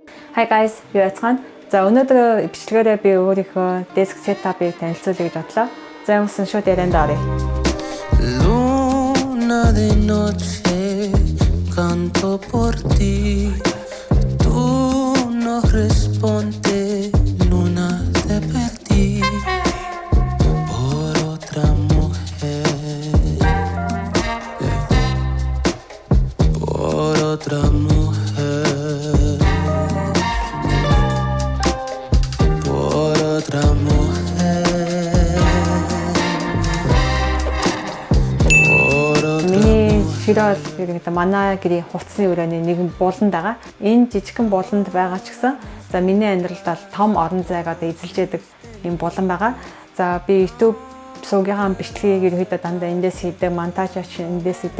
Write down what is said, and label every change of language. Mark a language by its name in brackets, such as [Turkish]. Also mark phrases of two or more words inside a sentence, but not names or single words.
[English] Hi guys, [Mongolian] би Ацхан. За өнөөдөр бичлэгээрээ би өөрийнхөө [English] desk setup- [Mongolian] ыг танилцуулъя гэж бодлоо. За юмсан шууд ярианд оръё. [Spanish] Luna de noche canto por ti. Tú no respondes, luna te perdí por otra mujer, por otra mujer, por otra mujer. [Mongolian] Миний ширээ ерөнхийдөө манай гэрийн хувцсны өрөөний нэгэн бууланд байгаа. Энэ жижигхэн бууланд байгаа ч гэсэн за миний амьдралд бол том орон зайг одоо эзэлж яадаг юм булан байгаа. За би YouTube сувгийнхаа бичлэгийг ерөнхийдөө дандаа эндээс хийдэг, монтаж эндээс хийдэг.